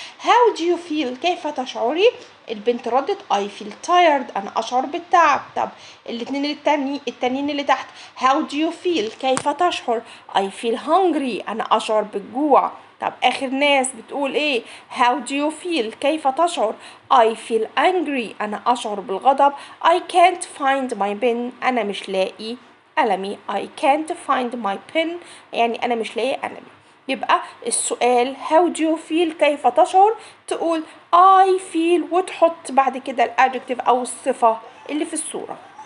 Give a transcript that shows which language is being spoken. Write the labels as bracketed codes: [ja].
[en] how do you feel [ar] كيف تشعري. البنت ردت [en] I feel tired [ar] أنا أشعر بالتعب. طب الاتنين التانيين اللي تحت [en] how do you feel [ar] كيف تشعر. [en] I feel hungry [ar] أنا أشعر بالجوع. طب آخر ناس بتقول إيه [en] how do you feel [ar] كيف تشعر. [en] I feel angry [ar] أنا أشعر بالغضب. [en] I can't find my pen [ar] أنا مش لاقي قلمي. [en] I can't find my pen [ar] يعني أنا مش لاقي قلمي. يبقى السؤال [en] how do you feel [ar] كيف تشعر تقول [en] I feel [ar] وتحط بعد كده الادجكتيف أو الصفة اللي في الصورة.